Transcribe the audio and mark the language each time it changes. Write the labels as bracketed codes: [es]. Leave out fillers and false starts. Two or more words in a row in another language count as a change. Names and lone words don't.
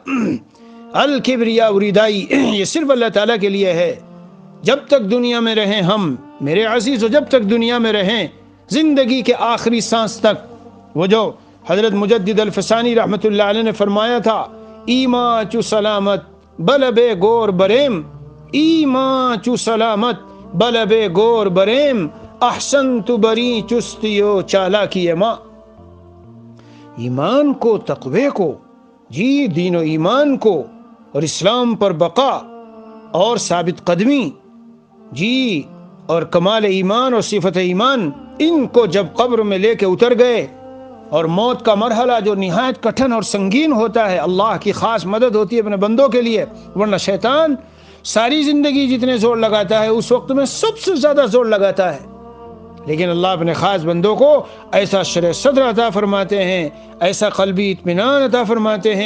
[ar] الکبریاء ردائی، [ur] یہ صرف اللہ تعالیٰ کے لیے ہے۔ جب تک دنیا میں رہیں ہم میرے عزیزو، جب تک دنیا میں رہیں، زندگی کے آخری سانس تک، وہ جو حضرت مجدد الفسانی رحمت اللہ علیہ نے فرمایا تھا، [fa] ایمان چو سلامت بلبے گور بریم، ایمان چو سلامت بلبے گور بریم، احسن تو بری چستیو چالاکی ماں۔ [ur] ایمان کو، تقوی کو، جی، دین و ایمان کو اور اسلام پر بقا اور ثابت قدمی، جی، اور کمال ایمان اور صفت ایمان، ان کو جب قبر میں لے کے اتر گئے، اور موت کا مرحلہ جو نہایت کٹھن اور سنگین ہوتا ہے، اللہ کی خاص مدد ہوتی ہے اپنے بندوں کے لیے، ورنہ شیطان ساری زندگی جتنے زور لگاتا ہے اس وقت میں سب سے زیادہ زور لگاتا ہے، لیکن اللہ اپنے خاص بندوں کو ایسا شرح صدر عطا فرماتے ہیں، ایسا قلبی اطمینان عطا فرماتے ہیں۔